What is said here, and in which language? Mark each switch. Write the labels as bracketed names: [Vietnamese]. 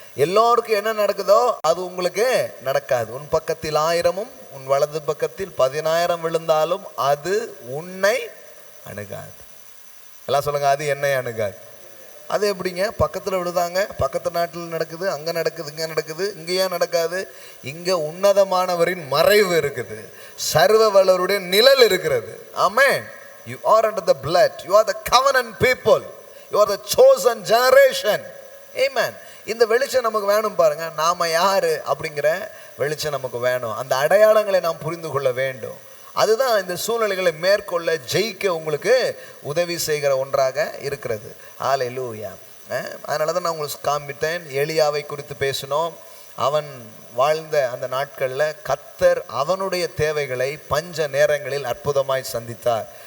[Tamil] எல்லோருக்கும் என்ன நடக்குதோ அது உங்களுக்கு நடக்காது. உன் பக்கத்தில் 1000 உன் வலது பக்கத்தில் 10,000 விழுந்தாலும் அது உன்னை அணுகாது. எல்லாம் சொல்லுங்க, அது என்னை அணுகாது. அது எப்படிங்க, பக்கத்தில் விழுதாங்க, பக்கத்து நாட்டில் நடக்குது, அங்கே நடக்குது, இங்கே நடக்குது. இங்கேயே நடக்காது, இங்கே உன்னதமானவரின் மறைவு இருக்குது, சர்வ வல்லவருடைய நிழல் இருக்கிறது. [English] ஆமென். You are under the blood. You are the covenant people. You are the chosen generation. [Tamil] Amen. இந்த வெளிச்சம் நமக்கு வேணும். பாருங்க, நாம யாரு அப்படிங்கிற வெளிச்சம் நமக்கு வேணும். அந்த அடையாளங்களை நாம் புரிந்து கொள்ள வேண்டும். அதுதான் இந்த சூழ்நிலைகளை மேற்கொள்ள ஜெயிக்க உங்களுக்கு உதவி செய்கிற ஒன்றாக இருக்கிறது. ஹல்லேலூயா. அதனால தான் நான் உங்களுக்கு காண்பித்தேன், எலியாவை குறித்து பேசினோம். அவன் வாழ்ந்த அந்த நாட்களில் கர்த்தர் அவனுடைய தேவைகளை பஞ்ச நேரங்களில் அற்புதமாய் சந்தித்தார்.